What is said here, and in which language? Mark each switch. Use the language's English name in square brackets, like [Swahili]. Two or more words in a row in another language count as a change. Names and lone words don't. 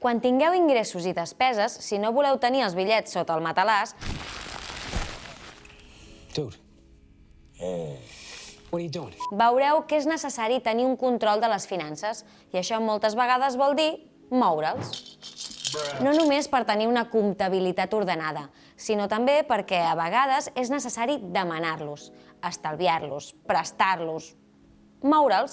[Catalan] Quan tingueu ingressos i despeses, si no voleu tenir els bitllets sota el matalàs, [English] Dude. What are you doing? [Catalan] veureu que és necessari tenir un control de les finances i això moltes vegades vol dir moure'ls. No només per tenir una comptabilitat ordenada, sinó també perquè a vegades és necessari demanar-los, estalviar-los, prestar-los, moure'ls.